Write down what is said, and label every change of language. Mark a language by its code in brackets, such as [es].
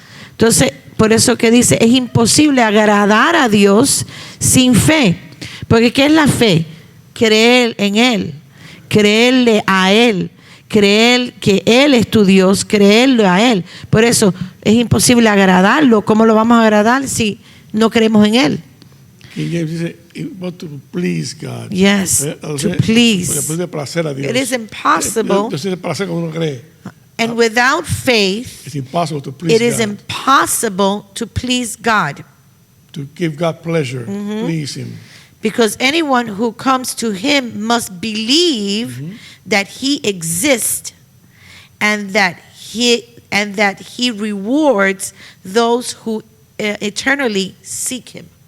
[es] Entonces por eso que dice, es imposible agradar a Dios sin fe. Porque ¿qué es la fe? Creer en él, creerle a él, creer que Él es tu Dios, creerlo a Él. Por eso es imposible agradarlo. ¿Cómo lo vamos a agradar si no creemos en Él? [en] King James [es] dice, [en] want to please God. Yes, to please. [es] Porque puede placer a Dios. [en] It is impossible. [es] Dios tiene placer cuando uno cree. [en] And without faith, It's impossible to please it is God. impossible to please God. To give God pleasure, please Him. Because anyone who comes to Him must believe that He exists and that He rewards those who eternally seek Him.